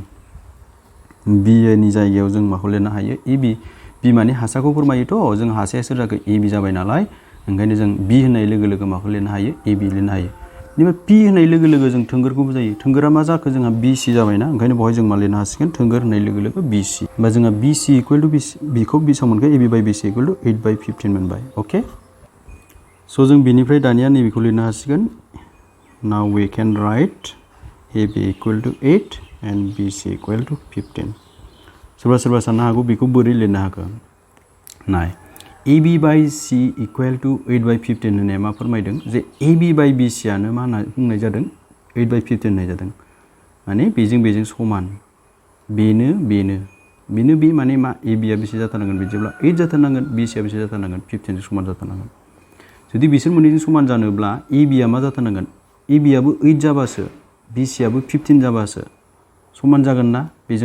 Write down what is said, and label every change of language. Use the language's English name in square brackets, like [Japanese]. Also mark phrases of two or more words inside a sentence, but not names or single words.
[Bodo] B नि जायगायाव जों माखौ लिरनो हायो AB B माने हासाखौ फोरमायोथ' जों हासाया सोर जागोन AB जाबाय नालाय ओंखायनो जों B होननाय लोगो लोगो माखौ लिरनो हायो AB लिरनो हायो बेनिफ्राय P होननाय लोगो लोगो जों थोंगोरखौबो जायो थोंगोरा मा जाखो जोंहा BC जाबायना ओंखायनो बेवहाय जों मा लिरनो हासिगोन थोंगोर होननाय लोगो लोगो BC होमबा जोंहा [English] BC equal to बिखौ [Bodo] बिसाव मोनगोन AB बाय [English] BC equal to 8/15 [Bodo] मोनबाय अके स' जों बिनिफ्राय दानिया नैबेखौ लिरनो हासिगोन [English] now we can write AB equal to 8 and BC equal to 15 [Bodo] सोरबा सोरबा साननो हागौ बेखौ बोरै लिरनो हागोन नाय [English] AB by C equal to 8/15 [Bodo] होननाया मा फोरमायदों जे AB by BC आनो मा होनना बुंनाय जादों 8/15 होननाय जादों माने बेजों समान बेनो बे माने मा AB आ बेसे जाथारनांगोन बिदिब्ला 8 जाथारनांगोन BC आ बेसे जाथारनांगोन 15 जों समान जाथारनांगोन जुदि बिसोर मोननैजों समान जानोब्ला AB आ मा जाथारनांगोन AB आबो 8 जाबासो BC आबो 15 जाबासो समान जागोन ना बेजों